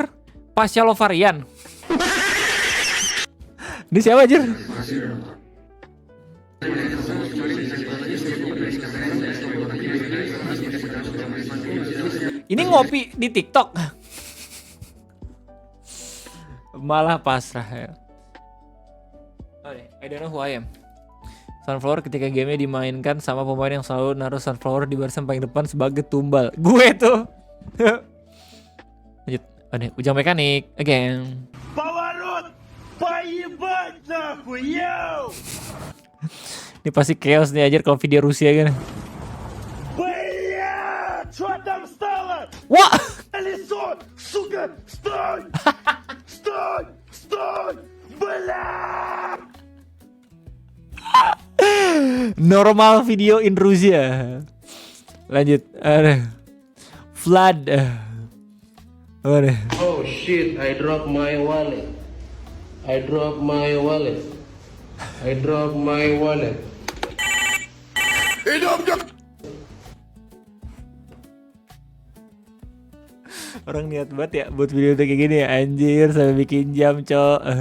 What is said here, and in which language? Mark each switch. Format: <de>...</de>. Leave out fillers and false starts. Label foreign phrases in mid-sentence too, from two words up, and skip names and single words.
<id>Pasha Lovarian. Ini siapa anjir? Ini ngopi di TikTok. Malah pasrah ya.</id> <en>I don't know who I am.</en> <id>Sunflower ketika game dimainkan sama pemain yang selalu naruh Sunflower di barisan paling depan sebagai tumbal. Gue tuh. Lanjut. Ujang mekanik again.</id> <ru>Поворот! Поебать нахуй, yo!</ru> <id>Ini pasti chaos nih anjir kalau video Rusia kan.</id> <ru>Блядь! Что там стало? Wah! Колесо! Сука! Стой! Стой! Стой! Блядь!</ru> <en>Normal video in Rusia.</en> <id>Lanjut. Flood.</id> <en>Oh shit, I dropped my wallet.</en> <id>Orang niat banget ya buat video kayak gini ya, anjir, sampai bikin jam, cok.</id>